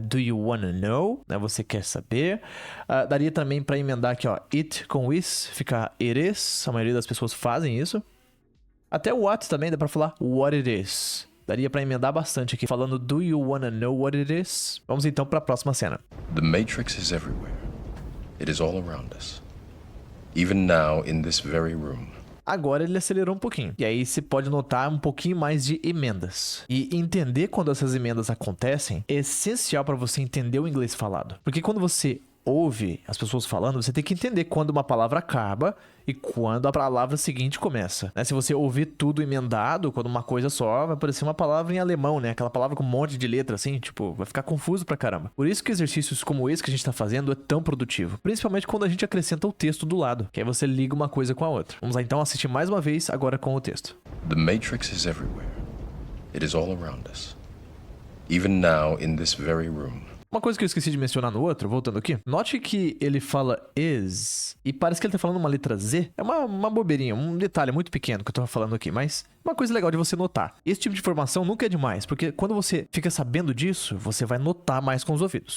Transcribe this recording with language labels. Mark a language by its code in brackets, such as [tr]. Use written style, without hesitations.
[en] Do you wanna know? [pt] Né? Você quer saber? Daria também para emendar aqui, ó, it com is, ficar it is. A maioria das pessoas fazem isso. Até o what também dá para falar what it is. Daria para emendar bastante aqui, falando [en] do you wanna know what it is? [pt] Vamos então para a próxima cena. [en] The Matrix is everywhere. It is all around us. Even now in this very room. [pt] Agora ele acelerou um pouquinho. E aí você pode notar um pouquinho mais de emendas. E entender quando essas emendas acontecem é essencial para você entender o inglês falado. Porque quando você ouve as pessoas falando, você tem que entender quando uma palavra acaba e quando a palavra seguinte começa, né? Se você ouvir tudo emendado, quando uma coisa só, vai parecer uma palavra em alemão, né? Aquela palavra com um monte de letra, assim, tipo, vai ficar confuso pra caramba. Por isso que exercícios como esse que a gente tá fazendo é tão produtivo. Principalmente quando a gente acrescenta o texto do lado, que aí você liga uma coisa com a outra. Vamos lá então assistir mais uma vez, agora com o texto. [en] The Matrix is everywhere. It is all around us. Even now in this very room. [pt] Uma coisa que eu esqueci de mencionar no outro, voltando aqui. Note que ele fala is e parece que ele tá falando uma letra Z. É uma bobeirinha, um detalhe muito pequeno que eu tô falando aqui, mas uma coisa legal de você notar. Esse tipo de informação nunca é demais, porque quando você fica sabendo disso, você vai notar mais com os ouvidos.